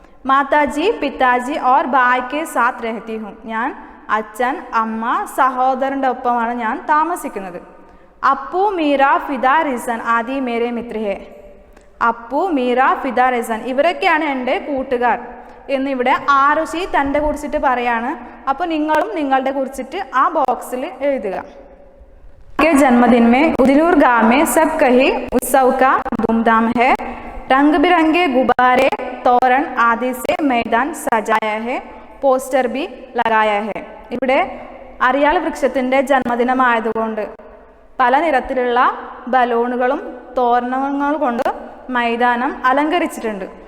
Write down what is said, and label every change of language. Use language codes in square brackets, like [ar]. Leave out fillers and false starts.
[hi] മാതാജി പിതാജി और भाई के साथ रहती हूँ, [ml] ഞാൻ അച്ഛൻ അമ്മ സഹോദരൻ്റെ ഒപ്പമാണ് ഞാൻ താമസിക്കുന്നത്. അപ്പു മീര ഫിദ റിസൻ [hi] ആദി മേരെ മിത്ര ഹെ, [ml] അപ്പു മീര ഫിദ റിസൻ ഇവരൊക്കെയാണ് എൻ്റെ കൂട്ടുകാർ എന്നിവിടെ ആരുഷി തൻ്റെ കുറിച്ചിട്ട് പറയാണ്. അപ്പോൾ നിങ്ങളും നിങ്ങളുടെ കുറിച്ചിട്ട് ആ ബോക്സിൽ എഴുതുക. [hi] के जन्मदिन में उदिनूर गांव में सब कहीं उत्सव का धूमधाम है, रंग बिरंगे गुब्बारे तोरण आदि से मैदान सजाया है, പോസ്റ്റർ भी लगाया है. [ml] ഇവിടെ അരയാൽ വൃക്ഷത്തിൻ്റെ ജന്മദിനമായതുകൊണ്ട് പല നിറത്തിലുള്ള ബലൂണുകളും തോരണങ്ങളും കൊണ്ട് മൈതാനം അലങ്കരിച്ചിട്ടുണ്ട്.